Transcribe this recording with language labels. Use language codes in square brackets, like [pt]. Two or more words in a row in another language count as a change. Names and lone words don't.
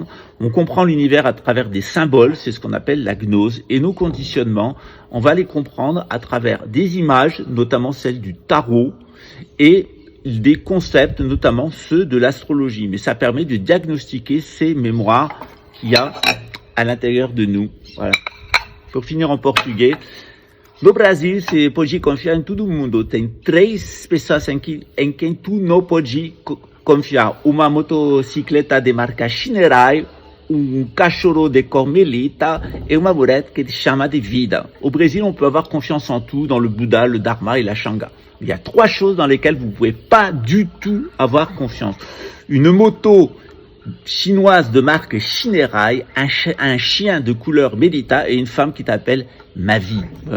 [fr] On comprend l'univers à travers des symboles, c'est ce qu'on appelle la gnose, et nos conditionnements, on va les comprendre à travers des images, notamment celles du tarot, et des concepts, notamment ceux de l'astrologie. Mais ça permet de diagnostiquer ces mémoires qu'il y a à l'intérieur de nous. Voilà. Pour finir en portugais, [pt] no Brasil, você pode confiar em todo mundo. Tem 3 pessoas em quem tu não pode confiar. Uma motocicleta de marca Shinerai, cachorro de Carmelita et uma mulher que te chama de vida. [fr] Au Brésil, on peut avoir confiance en tout, dans le Bouddha, le Dharma et la Shanga. Il y a 3 choses dans lesquelles vous ne pouvez pas du tout avoir confiance. Une moto chinoise de marque Shinerai, un chien de couleur Melita et une femme qui t'appelle ma vie.